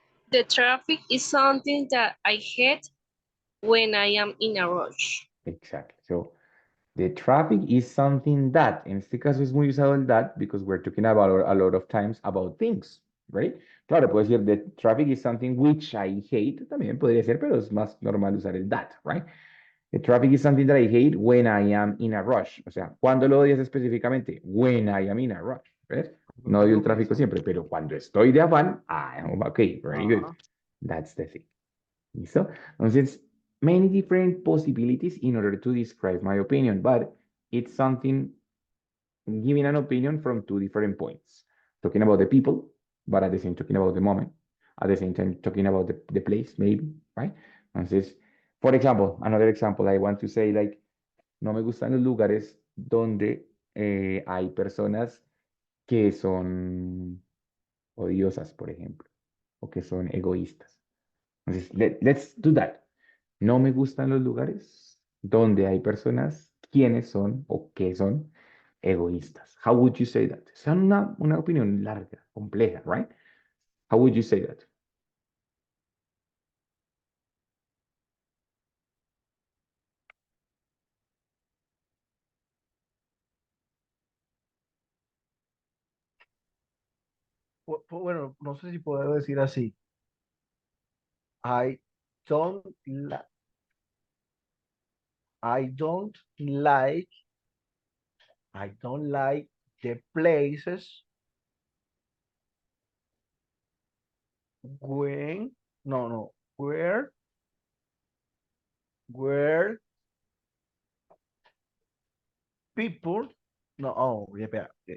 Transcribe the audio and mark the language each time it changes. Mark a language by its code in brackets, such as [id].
[en] The traffic is something that I hate when I am in a rush. Exactly. So the traffic is something that, [es] en este caso es muy usado el that [en] because we're talking about a lot of times about things, right? [es] Claro, puedo decir [en] the traffic is something which I hate, [es] también podría ser, pero es más normal usar el that, right? [en] The traffic is something that I hate when I am in a rush. [es] O sea, ¿cuándo lo odias específicamente? [en] When I am in a rush, [es] ¿ves? No odio el tráfico siempre, pero cuando estoy de afán, [en] ok, very good. Ajá. That's the thing. [es] ¿Listo? Entonces, [en] many different possibilities in order to describe my opinion, but it's something giving an opinion from two different points. Talking about the people, but at the same talking about the moment. At the same time, talking about the place, maybe, right? [es] Entonces, [en] for example, another example, I want to say like, [es] no me gustan los lugares donde hay personas que son odiosas, por ejemplo, o que son egoístas. Entonces, [en] let's do that. [es] No me gustan los lugares donde hay personas quienes son o que son egoístas. [en] How would you say that? [es] Es una opinión larga, compleja, right? [en] How would you say that? [es] Bueno, no sé si puedo decir así. [en] I don't li- I don't like I don't like the places when no where people [es] no espera.